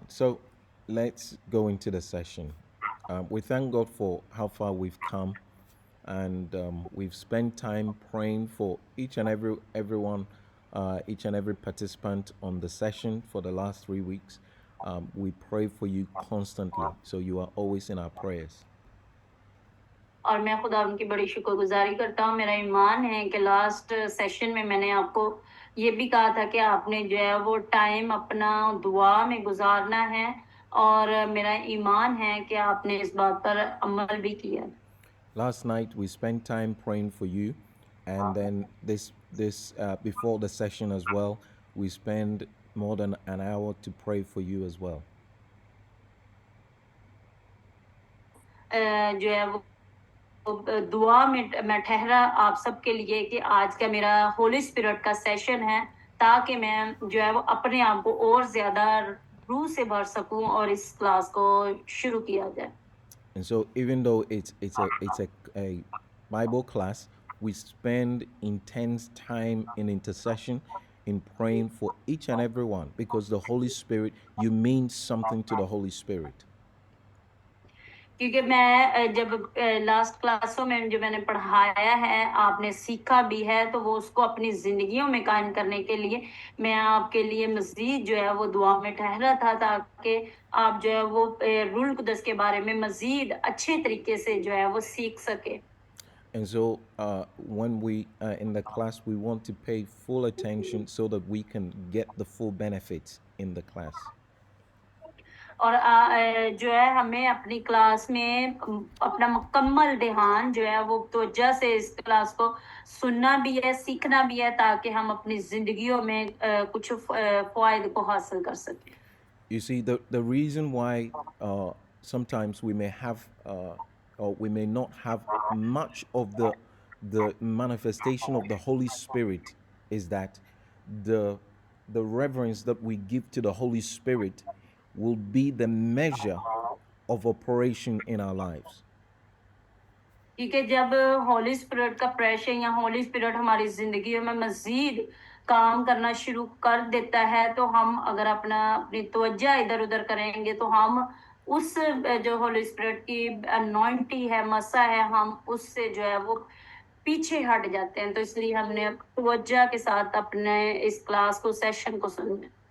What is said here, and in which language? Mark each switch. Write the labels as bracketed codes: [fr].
[en] So let's go into the session. We thank God for how far we've come, and we've spent time praying for each and everyone, each and every participant on the session for the last 3 weeks. We pray for you constantly, so you are always in our prayers. [hi] और मैं खुदा उनकी बड़ी शुक्रगुजारी करता हूँ। मेरा ईमान है कि लास्ट सेशन में मैंने आपको ये भी कहा था कि आपने जो है वो टाइम अपना दुआ में गुजारना है, और मेरा ईमान है कि आपने इस बात पर अमल भी किया। [en] Last night we spent time praying for you, and then this before the session as well, we spent more than an hour to pray for you as well. [hi] जो है वो दुआ में मैं ठहरा आप सबके लिए कि आज का मेरा होली स्पिरिट का सेशन है, ताकि मैं जो है वो अपने आप को और ज्यादा रूह से भर सकूं और इस क्लास को शुरू किया जाए। [en] And so even though it's a Bible class, we spend intense time in intercession, in praying for each and every one, because the Holy Spirit, you mean something to the Holy Spirit. [hi] क्योंकि मैं जब last क्लासों में जो मैंने पढ़ाया है, आपने सीखा भी है, तो वो उसको अपनी जिंदगियों में कायम करने के लिए मैं आपके लिए मजीद जो है वो दुआ में ठहरा था, ताकि आप जो है वो रूल कुदस के बारे में मजीद अच्छे तरीके से जो है वो सीख सके। [en] And so when we in the class, we want to pay full attention so that we can get the full benefits in the class. [hi] और जो है हमें अपनी क्लास में अपना मुकम्मल ध्यान जो है वो तवज्जो से इस क्लास को सुनना भी है, सीखना भी है, ताकि हम अपनी जिंदगियों में कुछ फायदे को हासिल कर सकें। [en] You see, the reason why sometimes we may have or we may not have much of the manifestation of the Holy Spirit is that the reverence that we give to the Holy Spirit will be the measure of operation in our lives. [hi] क्योंकि जब Holi spirit का pressure या Holi spirit हमारी जिंदगी में मजीद काम करना शुरू कर देता है, तो हम अगर अपनी तवज्जो इधर उधर करेंगे, तो हम उस जो होली स्पिरिट की अनॉइंटिंग है, मसा है, हम उससे जो है वो पीछे हट जाते हैं। तो इसलिए हमने तवज्जो के साथ अपने इस क्लास को, सेशन को सुनना।